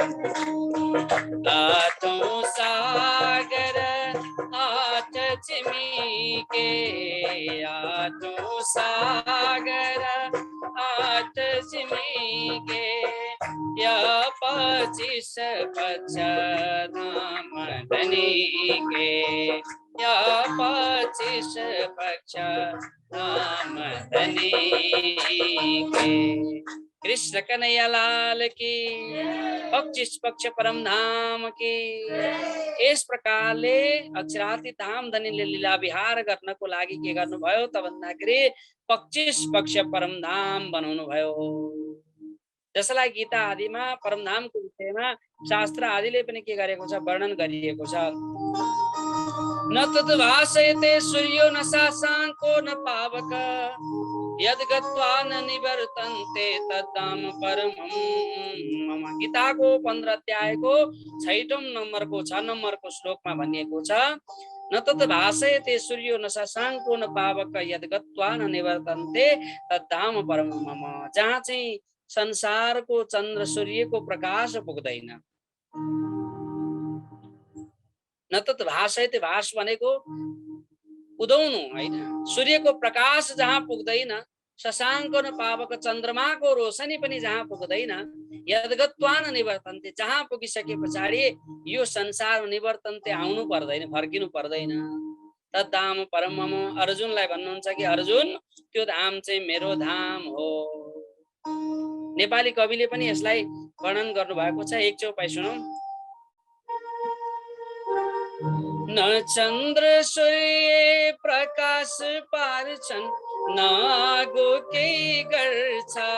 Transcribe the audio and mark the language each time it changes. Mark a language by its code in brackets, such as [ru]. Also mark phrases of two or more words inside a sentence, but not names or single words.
[hi] आठों सागर आठ छिमेके आठो सागर आठ छिमेके या 25 पक्ष धाम धनी के या 25 पक्ष धाम धनी के। कृष्ण कन्हैया लाल की 25 पक्ष परम धाम की। [ne] यस प्रकारले अक्षराती धाम धनीले लीला विहार गर्नको लागि के गर्नुभयो त भन्दाखेरि 25 पक्ष परम धाम बनाउनु भयो। जसलाई गीता आदिमा परमधामको विषयमा शास्त्र आदिले पनि के गरेको छ, वर्णन गरिएको छ। [sa] न तत् भासयते सूर्यो न शशाङ्को न पावक यद् गत्वा न निवर्तन्ते तद्धाम परमम् मम। [ne] गीताको 15 अध्यायको 6 नम्बरको 6 नम्बरको श्लोकमा भनिएको छ, [sa] न तत् भासयते सूर्यो न शशाङ्को न पावक यद् गत्वा न निवर्तन्ते तद्धाम परमम् मम। [ne] जहाँ चाहिँ संसारको चन्द्र सूर्यको प्रकाश पुग्दैन। [sa] न तत् भासयते, [ne] भास भनेको उदाउनु हैन, सूर्यको प्रकाश जहाँ पुग्दैन, [sa] शशाङ्क न पावक [ne] चन्द्रमाको रोशनी पनि जहाँ पुग्दैन, [sa] यद्गत्वा न निवर्तन्ते, [ne] जहाँ पुगिसके पछाडि यो संसार निवर्तन्ते आउनु पर्दैन, फर्किनु पर्दैन। [sa] तद्धाम परम मम। [ne] अर्जुनलाई भन्नुहुन्छ कि अर्जुन त्यो धाम चाहिँ मेरो धाम हो। नेपाली कविले पनि यसलाई वर्णन गर्नु भएको छ। एक चौपाई सुनौ। न चन्द्र सूर्य प्रकाश पार्छन् न आगो केही गर्छ।